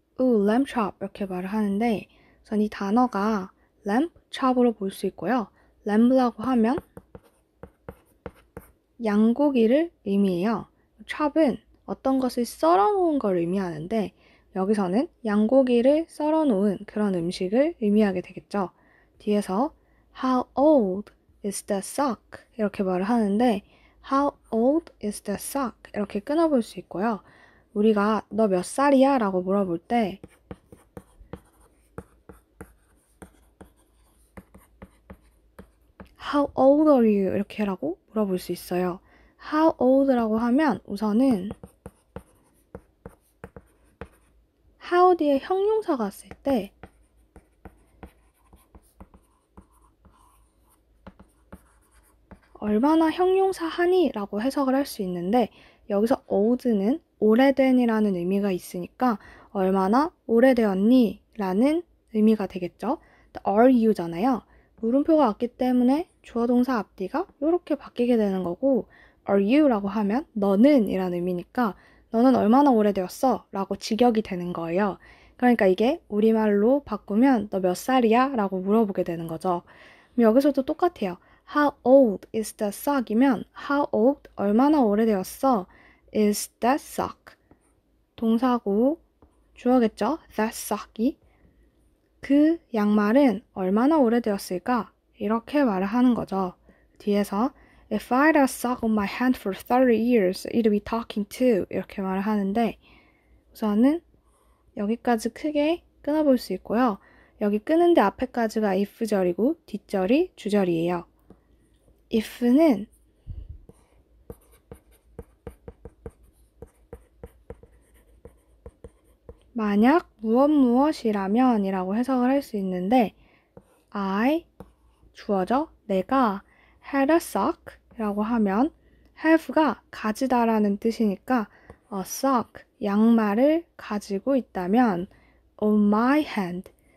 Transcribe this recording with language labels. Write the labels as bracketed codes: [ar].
[ko] lamb chop 이렇게 말을 하는데 우선 이 단어가 lamb chop으로 볼 수 있고요. lamb라고 하면 양고기를 의미해요. chop은 어떤 것을 썰어 놓은 걸 의미하는데 여기서는 양고기를 썰어 놓은 그런 음식을 의미하게 되겠죠. 뒤에서 [en] How old is the sock? [ko] 이렇게 말을 하는데 [en] How old is the sock? [ko] 이렇게 끊어볼 수 있고요. 우리가 너 몇 살이야? 라고 물어볼 때 [en] How old are you? [ko] 이렇게 라고 물어볼 수 있어요. How old라고 하면 우선은 how 뒤에 형용사가 왔을 때 얼마나 형용사 하니? 라고 해석을 할 수 있는데 여기서 old는 오래된이라는 의미가 있으니까 얼마나 오래되었니? 라는 의미가 되겠죠. are you잖아요. 물음표가 왔기 때문에 주어 동사 앞뒤가 이렇게 바뀌게 되는 거고 [en] are you? [ko] 라고 하면 너는 이라는 의미니까 너는 얼마나 오래되었어? 라고 직역이 되는 거예요. 그러니까 이게 우리말로 바꾸면 너 몇 살이야? 라고 물어보게 되는 거죠. 그럼 여기서도 똑같아요. [en] How old is the sock이면 How old? [ko] 얼마나 오래되었어? [en] Is that sock? [ko] 동사고 주어겠죠? That sock이 그 양말은 얼마나 오래되었을까? 이렇게 말을 하는 거죠. 뒤에서 [en] If I had a sock on my hand for 30 years, it'd be talking to [ko] 이렇게 말을 하는데 우선은 여기까지 크게 끊어볼 수 있고요. 여기 끄는데 앞에까지가 if절이고 뒷절이 주절이에요. if는 만약 무엇이라면 이라고 해석을 할 수 있는데 I 주어져 내가 had a sock 이라고 하면 have가 가지다라는 뜻이니까 a sock 양말을 가지고 있다면 [en] on my hand